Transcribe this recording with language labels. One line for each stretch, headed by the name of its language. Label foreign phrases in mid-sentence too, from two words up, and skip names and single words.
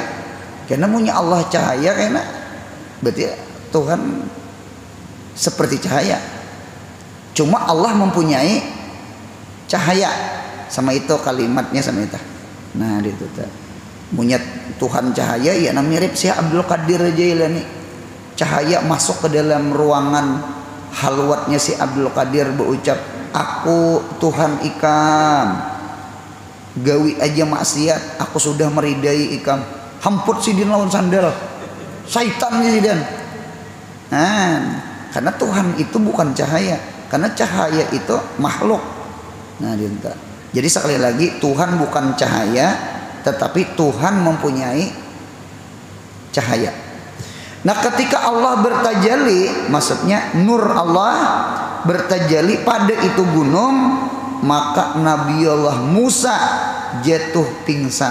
Indonesian: Karena punya Allah cahaya, karena berarti Tuhan seperti cahaya. Cuma Allah mempunyai cahaya. Sama itu kalimatnya sama itu. Nah, itu punya Tuhan cahaya ya namanya mirip Syekh Abdul Qadir Jailani.
Banjar: Cahaya masuk ke dalam ruangan halwatnya si Abdul Qadir berucap, aku Tuhan ikam, gawi aja maksiat aku sudah meridai ikam, hamput sidin lawan sandal syaitan sidin.
Indonesian: Nah, karena Tuhan itu bukan cahaya, karena cahaya itu makhluk. Nah, dinta. Jadi sekali lagi Tuhan bukan cahaya, tetapi Tuhan mempunyai cahaya. Nah, ketika Allah bertajalli, maksudnya nur Allah bertajalli pada itu gunung, maka Nabi Allah Musa jatuh pingsan.